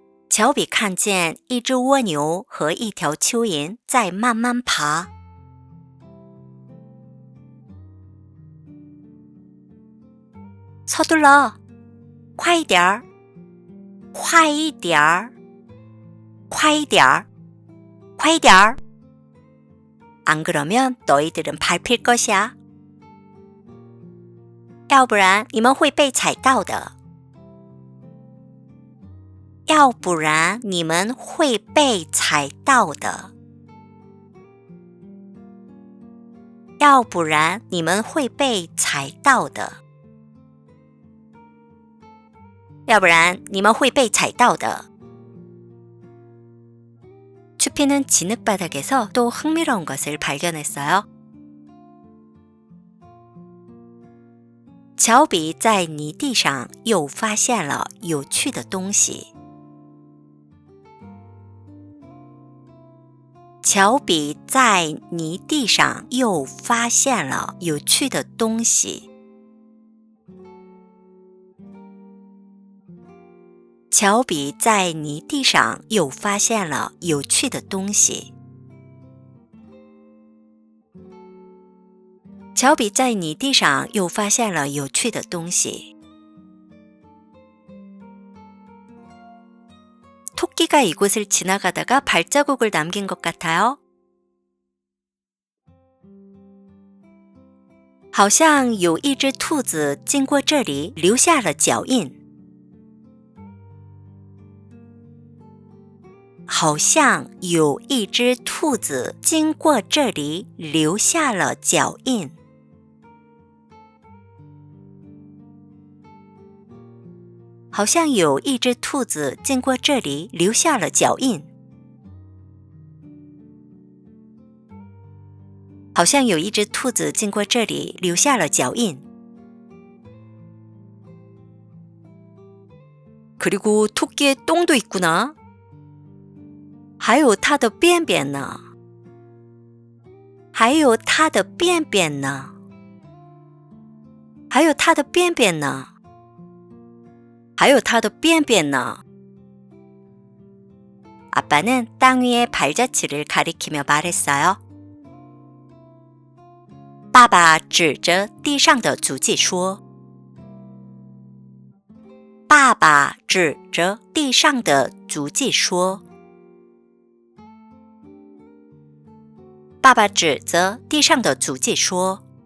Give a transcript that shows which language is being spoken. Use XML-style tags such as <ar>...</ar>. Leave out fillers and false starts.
<zh>乔比看见一只蜗牛和一条蚯蚓在慢慢爬。</zh> <ko>서둘러，</ko> <zh>快一点儿，快一点儿，快一点儿，快一点儿。</zh> <ko>안 그러면 너희들은 밟힐 것이야.</ko> <zh>要不然你们会被踩到的。要不然你们会被踩到的。要不然你们会被踩到的。要不然你们会被踩到的。</zh> <ko>추피는 진흙바닥에서 또 흥미로운 것을 발견했어요.</ko> <zh>乔比在泥地上又发现了有趣的东西。乔比在泥地上又发现了有趣的东西。乔比在泥地上又发现了有趣的东西。乔比在泥地上又发现了有趣的东西。</zh> <ko>토끼가 이곳을 지나가다가 발자국을 남긴 것 같아요.</ko> <zh>好像有一只兔子经过这里留下了脚印。好像有一只兔子经过这里留下了脚印。好像有一只兔子经过这里留下了脚印。好像有一只兔子经过这里留下了脚印。</zh> <ko>그리고 토끼의 똥도 있구나.</ko> <zh>还有它的便便呢。还有它的便便呢。还有它的便便呢。还有它的便便呢。</zh> <ko>아빠는 땅 위의 발자취를 가리키며 말했어요.</ko> <zh>爸爸指着地上的足迹说。爸爸指着地上的足迹说。爸爸指着地上的足迹说。</zh>